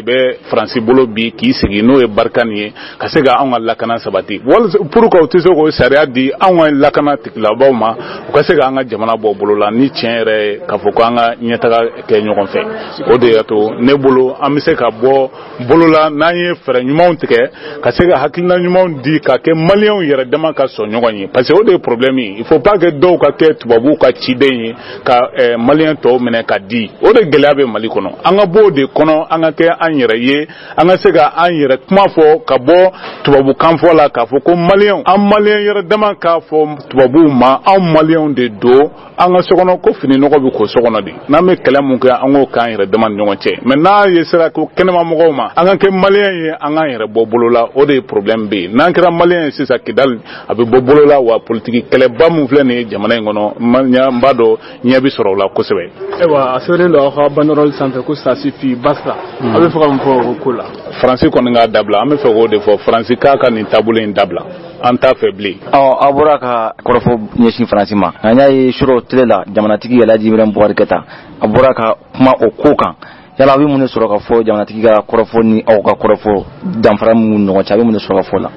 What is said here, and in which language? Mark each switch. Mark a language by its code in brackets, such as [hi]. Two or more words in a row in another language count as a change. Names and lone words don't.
[bm] bɛ Faransi bolo bi k'i sigi n'o ye Barkani ye ka se ka anw ka lakana sabati pour que u tɛ se k'o sariya di anw ka lakana tigilabaw ma u ka se ka an ka jamana bɔ bolo la ni tiɲɛ yɛrɛ ye k'a fɔ ko an ka ɲɛtaga kɛ ɲɔgɔn fɛ o de y'a to ne bolo an bɛ se ka bɔ bolo la n'an ye fɛɛrɛ ɲumanw tigɛ ka se ka hakilina ɲumanw di ka kɛ maliyɛnw yɛrɛ dama ka sɔn ɲɔgɔn ye [fr] parce que [bm] o de ye problème ye [fr] il faut pas que [bm] dɔw ka kɛ tubabuw ka ciden ye ka maliyɛn tɔw minɛ ka di o de gɛlɛya bɛ Mali kɔnɔ an ka bɔ o de kɔnɔ an ka kɛ an yɛrɛ ye an ka se ka an yɛrɛ kuma fɔ ka bɔ tubabukan fɔ la k'a fɔ ko maliyɛnw an maliyɛn yɛrɛ dama k'a fɔ tubabuw ma anw maliyɛnw de don an ka sokɔnɔ ko fini nɔgɔ bɛ ko sokɔnɔ de n'an bɛ kɛlɛ mun kɛ an k'o k'an yɛrɛ dama ni ɲɔgɔn cɛ mais n'a ye sera ko kɛnɛma mɔgɔw ma an ka kɛ maliyɛn ye an k'an yɛrɛ bɔ bolo la o de ye problème bɛ yen n'an kɛra maliyɛn ye sisan Kidali a bɛ bɔ bolo la wa politiki kɛlɛba mun filɛ nin ye jamana in kɔnɔ n b'a dɔn ɲɛ bɛ sɔrɔ o la kosɛbɛ. Ayiwa a sɛbɛnnen don aw ka banderole sanfɛ ko [fr] ça suffit basta [bm] a bɛ fɛ ka mun fɔ o ko la. Faransi kɔni k'a dabila an bɛ fɛ k'o de fɔ Faransi k'a ka nin taabolo in dabila an t'a fɛ bilen. Aw bɔra ka kɔrɔfɔ ɲɛsin Faransi ma nka n y'a ye suro tele la jamanatigi Alaji Ibrahim Boubacar Keita a bɔra ka kuma o ko kan yala a bɛ mun de sɔrɔ ka fɔ jamanatigi ka kɔrɔfɔ ni aw ka kɔrɔfɔ danfara min ɲɔgɔn cɛ a bɛ mun de sɔrɔ ka fɔ la.